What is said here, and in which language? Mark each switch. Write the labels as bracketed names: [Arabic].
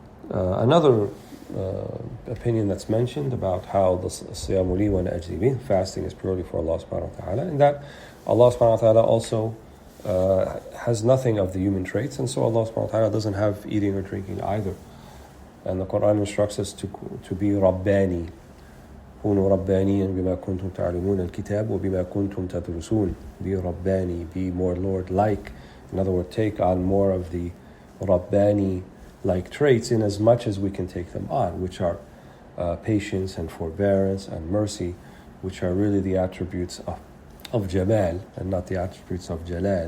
[English] Another opinion that's mentioned about how the [Arabic] siyamu li wa ana ajzi bih, [English] fasting is purely for Allah subhanahu wa ta'ala, and that Allah subhanahu wa ta'ala also has nothing of the human traits, and so Allah subhanahu wa ta'ala doesn't have eating or drinking either. And the Quran instructs us to be Rabbani. [Arabic] كونوا ربانيا بما كنتم تعلمون الكتاب وبما كنتم تدرسون. [English] Be Rabbani, be more Lord-like. In other words, take on more of the Rabbani-like traits in as much as we can take them on, which are patience and forbearance and mercy, which are really the attributes of Jamal and not the attributes of Jalal.